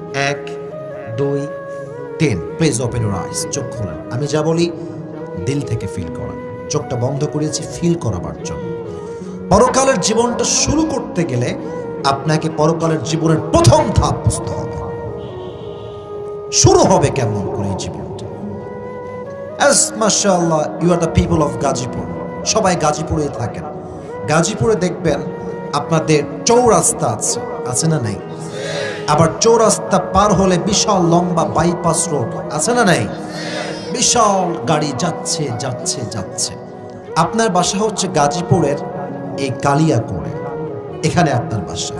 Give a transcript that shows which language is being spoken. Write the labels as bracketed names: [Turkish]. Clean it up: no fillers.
[Bangla] 1 2 3, [English] Please open your eyes. [Bangla] চোখ খোলেন। আমি যা বলি দিল থেকে ফিল করেন। চোখটা বন্ধ করেছি ফিল করাবার জন্য। পরকালের জীবনটা শুরু করতে গেলে আপনাকে পরকালের জীবনের প্রথম ধাপ বুঝতে হবে। শুরু হবে কেমন করে এই জীবনটা? [English] As mashallah you are the people of Gazipur, [Bangla] সবাই গাজীপুরে থাকেন। গাজীপুরে দেখবেন আপনাদের চৌরাস্তা আছে, আছে না নাই? আবার চৌরাস্তা পার হলে বিশাল লম্বা বাইপাস রোড, আছে না নাই? বিশাল গাড়ি যাচ্ছে যাচ্ছে যাচ্ছে। আপনার বাসা হচ্ছে গাজীপুরের এই কালিয়াকোড়ে, এখানে আপনার বাসা।